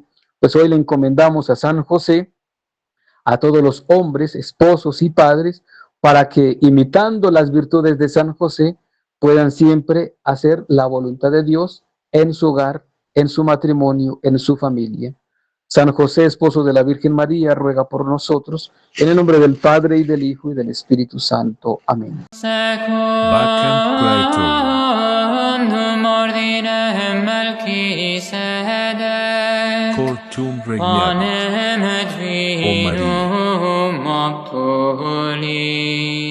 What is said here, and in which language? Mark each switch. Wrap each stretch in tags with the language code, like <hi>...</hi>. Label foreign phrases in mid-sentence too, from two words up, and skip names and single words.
<es>Pues hoy le encomendamos a San José, a todos los hombres, esposos y padres, para que imitando las virtudes de San José, puedan siempre hacer la voluntad de Dios en su hogar, en su matrimonio, en su familia. San José, esposo de la Virgen María, ruega por nosotros, en el nombre del Padre, y del Hijo, y del Espíritu Santo. Amén.</es> <la>Secundum ordinem Melchisedec, Cortum regnat, panem et O Maria. vinum obtuli.</la>